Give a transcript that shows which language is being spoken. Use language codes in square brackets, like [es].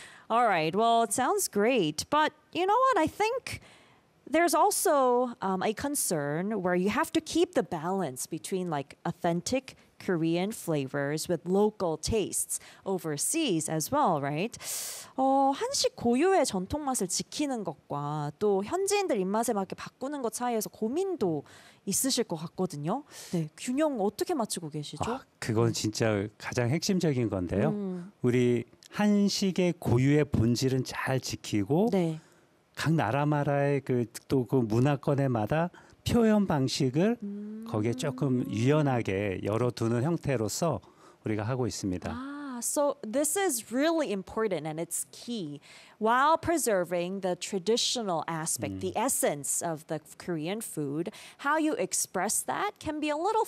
[en] All right, well, it sounds great. But you know what? I think there's also a concern where you have to keep the balance between like authentic Korean flavors with local tastes overseas as well, right? [ko] 한식 고유의 전통 맛을 지키는 것과 또 현지인들 입맛에 맞게 바꾸는 것 사이에서 고민도 있으실 것 같거든요. 네, 균형 어떻게 맞추고 계시죠? 그건 진짜 가장 핵심적인 건데요. 우리 한식의 고유의 본질은 잘 지키고 네. 각 나라마다의 그 또 그 문화권에마다 표현 방식을 거기에 조금 유연하게 열어두는 형태로서 우리가 하고 있습니다. [en] So this is really important and it's key. While preserving the traditional aspect, the essence of the Korean food, how you express that can be a little